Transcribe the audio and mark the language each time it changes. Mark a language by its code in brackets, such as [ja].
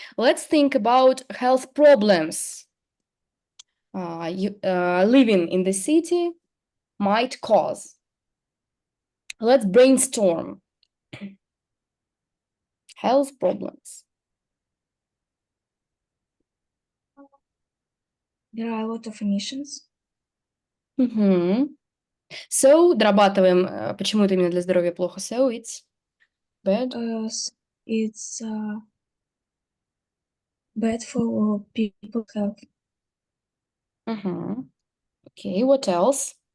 [en] Let's think about health problems living in the city might cause. Let's brainstorm. Health problems. There are a lot of emissions. [ru] So, дорабатываем, почему это именно для здоровья плохо. [en] So, it's bad. It's bad for people's health. Okay, what else?